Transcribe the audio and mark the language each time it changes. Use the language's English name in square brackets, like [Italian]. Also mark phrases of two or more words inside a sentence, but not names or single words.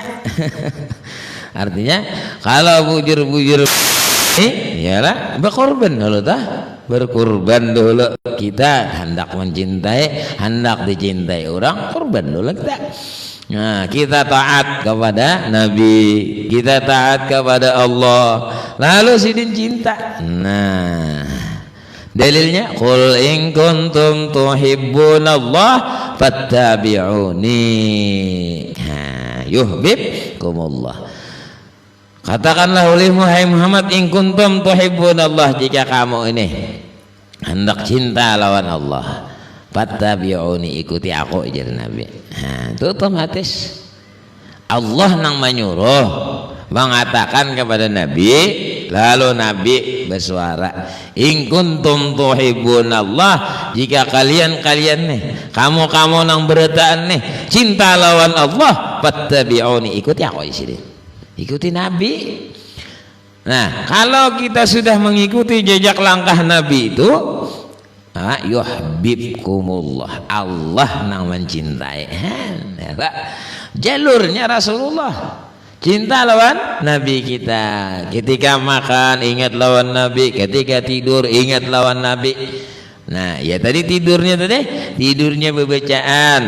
[Indonesian] Artinya kalau bujur-bujur iyalah berkorban dulu berkorban dulu kita hendak mencintai hendak dicintai orang korban dulu kita. Nah kita taat kepada Nabi, kita taat kepada Allah, lalu sidin cinta. Nah dalilnya [Arabic] قل إن كنتم تحبون الله فاتبعوني يحببكم الله. [Indonesian] Katakanlah olehmu hai Muhammad, [Arabic] إن كنتم تحبون الله, [Indonesian] jika kamu ini hendak cinta lawan Allah, fattabi'uni, ikuti aku ajar Nabi. Itu otomatis Allah nang menyuruh mengatakan kepada Nabi. Lalu Nabi bersuara, [Arabic] إن كنتم تحبون الله, [Indonesian] jika kalian nih kamu nang beretaan nih cinta lawan Allah, fattabi'uni, ikuti aku di sini, ikuti Nabi. Nah kalau kita sudah mengikuti jejak langkah Nabi itu, yuhibbukumullah, Allah nang mencintai. Jalurnya Rasulullah. Cinta lawan Nabi kita. Ketika makan ingat lawan Nabi, ketika tidur ingat lawan Nabi. Nah ya tadi tidurnya bacaan.